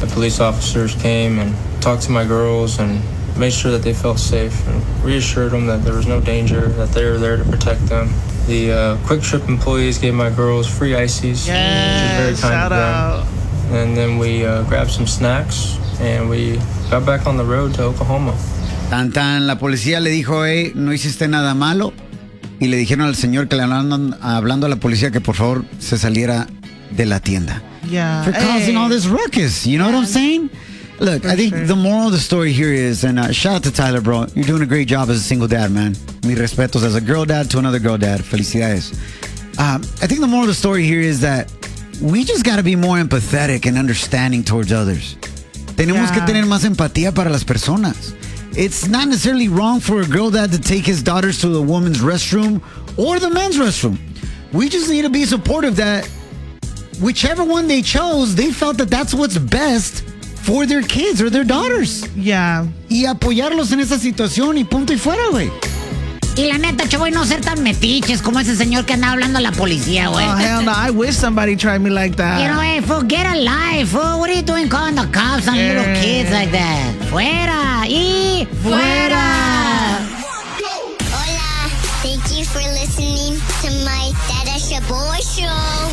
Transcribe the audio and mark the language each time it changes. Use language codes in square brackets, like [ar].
[en] The police officers came and talked to my girls and made sure that they felt safe and reassured them that there was no danger, that they were there to protect them. The Quick Trip employees gave my girls free ICs, yes, which is very kind of them. Out. And then we grabbed some snacks and we got back on the road to Oklahoma. [es] Tan tan, la policía le dijo, hey, no hiciste nada malo. Y le dijeron al señor que le andan hablando a la policía que por favor se saliera de la tienda. [en] Yeah. For causing all this ruckus, you know what I'm saying? Look, for I think the moral of the story here is, and shout out to Tyler, bro. You're doing a great job as a single dad, man. [es] Mi respetos [en] as a girl dad to another girl dad. Felicidades. I think the moral of the story here is that we just got to be more empathetic and understanding towards others. [es] Tenemos que tener más empatía para las personas. [en] It's not necessarily wrong for a girl dad to take his daughters to the woman's restroom or the men's restroom. We just need to be supportive that whichever one they chose, they felt that that's what's best for their kids or their daughters. Yeah. [es] Y apoyarlos en esa situación y punto y fuera, güey. Y la neta, chavo, y no ser tan metiches como ese señor que anda hablando a la policía, güey. [en] Oh, hell no. I wish somebody tried me like that. You know, hey, fool, get a life, fool. What are you doing calling the cops on little kids like that? [es] Fuera. Y fuera. Fuera. [en] Hola. Thank you for listening to my Dada Shaboy Show.